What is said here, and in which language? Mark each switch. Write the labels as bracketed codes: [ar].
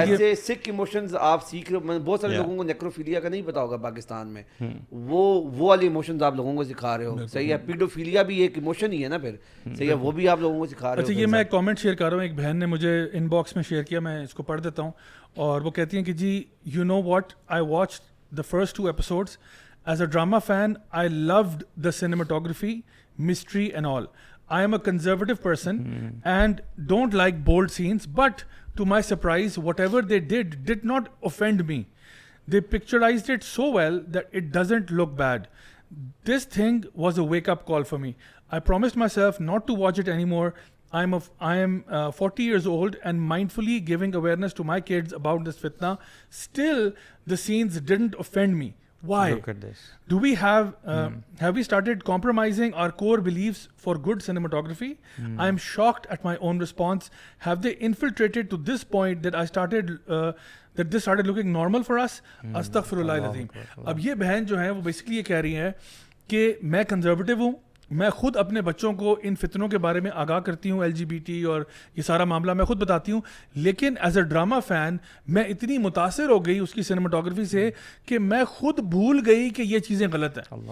[ur] ایسے سکھ ایموشنز آپ سیکھ رہے ہو. بہت سارے لوگوں کو نیکروفیلیا کا نہیں پتا ہوگا پاکستان میں, وہ والی ایموشنز آپ لوگوں کو سکھا رہے ہو. صحیح ہے, پیڈوفیلیا بھی ایک ایموشن ہی ہے نا پھر, صحیح ہے, وہ بھی آپ لوگوں کو سکھا رہے ہو. اچھا, یہ میں ایک کامنٹ شیئر کر رہا ہوں, ایک بہن نے مجھے ان باکس میں شیئر کیا, میں اس کو پڑھ دیتا ہوں. اور وہ کہتی ہیں کہ [en] جی you know what, I watch the first 2 episodes. As a drama fan, I loved the cinematography, mystery and all. I am a conservative person and don't like bold scenes, but to my surprise, whatever they did not offend me. They picturized it so well that it doesn't look bad. This thing was a wake-up call for me. I promised myself not to watch it anymore. I am 40 years old and mindfully giving awareness to my kids about this fitna. Still, the scenes didn't offend me. Why? Look at this. Do we have we started compromising our core beliefs for good cinematography? I am shocked at my own response. Have they infiltrated to this point that that this started looking normal for us? Astaghfirullah al-Azim. [ur] اب یہ بہن جو ہے وہ basically یہ کہہ رہی ہے کہ میں کنزرویٹو ہوں, میں خود اپنے بچوں کو ان فتنوں کے بارے میں آگاہ کرتی ہوں, LGBT اور یہ سارا معاملہ میں خود بتاتی ہوں, لیکن [en] as a drama fan [ur] میں اتنی متاثر ہو گئی اس کی سنیماٹوگرافی سے کہ میں خود بھول گئی کہ یہ چیزیں غلط ہیں.